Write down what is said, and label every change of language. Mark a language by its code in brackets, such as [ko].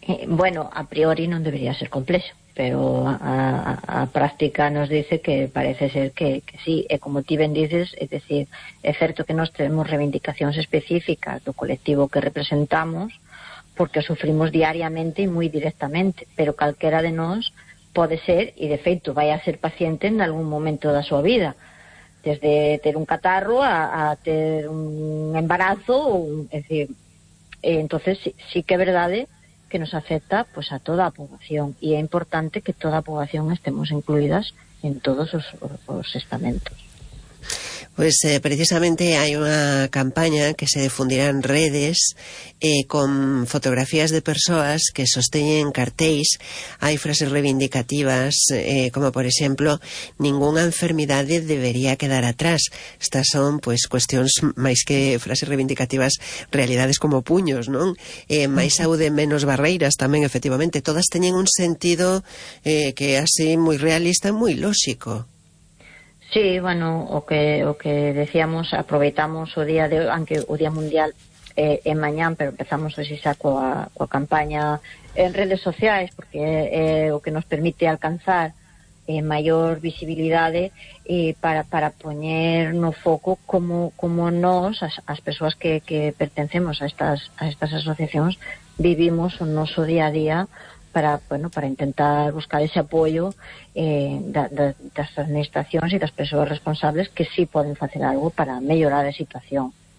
[gl] Bueno, a priori non debería ser complexo, pero a práctica nos dice que parece ser que sí, e como ti ben dices, é decir, é certo que nos temos reivindicacións específicas do colectivo que representamos porque sufrimos diariamente e moi directamente, pero calquera de nós pode ser, e de feito vai a ser paciente en algún momento da súa vida, desde ter un catarro a ter un embarazo, entonces sí que é verdade que nos afecta pues, a toda a poboación, e é importante que toda a poboación estemos incluídas en todos os estamentos. [es] Pues precisamente hay una campaña que se difundirá en redes con fotografías de personas que sostienen cartéis. Hay frases reivindicativas como por ejemplo, ninguna enfermedad debería quedar atrás. Estas son pues cuestiones más que frases reivindicativas, realidades como puños, ¿no? [gl] Más saúde, menos barreiras [es] también, efectivamente. Todas tienen un sentido que así muy realista, muy lógico. [gl] Sí, bueno, o que decíamos, aproveitamos o día de hoy, aunque o día mundial é mañán, pero empezamos hoxe xa coa campaña en redes sociais, porque é o que nos permite alcanzar maior visibilidade para poñer no foco como nós, as persoas que pertencemos a estas asociacións, vivimos o noso día a día para intentar buscar ese apoio das administracións e das persoas responsables que sí poden facer algo para mellorar a situación.